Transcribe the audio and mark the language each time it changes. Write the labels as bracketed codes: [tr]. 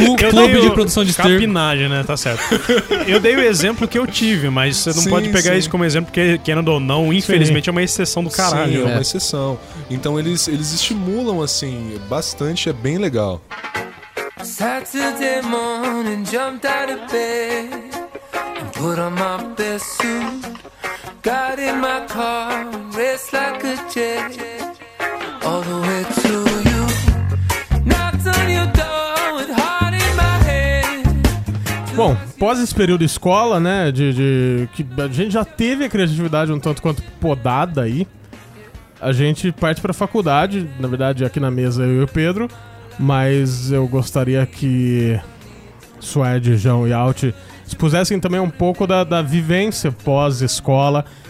[pt] clube de produção de esterco. Capinagem, né? Tá certo. Eu dei o exemplo que eu tive, mas você não pode pegar isso como exemplo, porque, querendo ou não, infelizmente é uma exceção do caralho. Sim, é uma exceção. Então eles estimulam, assim, bastante, é bem legal. [en] Saturday morning, jumped out of bed and put on my best suit. Got in my car, raced like a jet all the way to you. Knocked on your door with heart in my hand. [pt] Bom, após esse período escola, né, de que a gente já teve a criatividade um tanto quanto podada aí, a gente parte pra faculdade, na verdade aqui na mesa eu e o Pedro, mas eu gostaria que Suede, João e Alt expusessem também um pouco da vivência pós-escola.